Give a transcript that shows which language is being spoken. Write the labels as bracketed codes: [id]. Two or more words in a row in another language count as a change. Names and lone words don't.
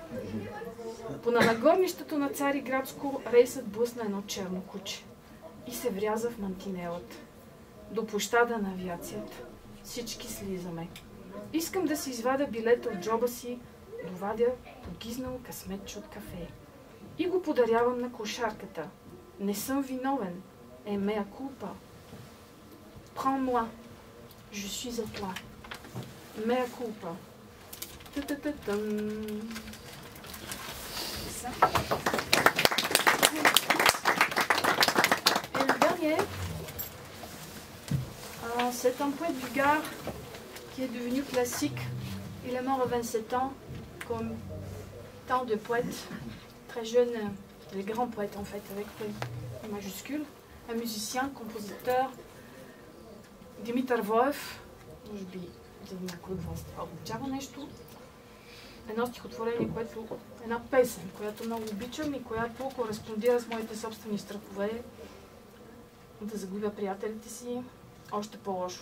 [bg] По нагорнището на Цариградско рейсът блъсна едно черно куче и се вряза в мантинелата. До площада на авиацията. Всички слизаме. Искам да си извадя билета от джоба си, довадя погизнало късметче от кафе. И го подарявам на кошарката. Не съм виновен. Е [la] mea culpa. [fr] Prends-moi. Je suis à toi. [la] Mea culpa. Ta-ta-ta-tam. [fr] Et le dernier, c'est un poète bulgare qui est devenu classique. Il est mort à 27 ans, comme tant de poètes, très jeunes, des grands poètes en fait, avec des majuscules. Un musicien, compositeur, [bg] Димитър Воев, може би за някой от вас това означава нещо. едно стихотворение, една песен, която много обичам и която кореспондира с моите собствени страхове да загубя приятелите си, още по-лошо.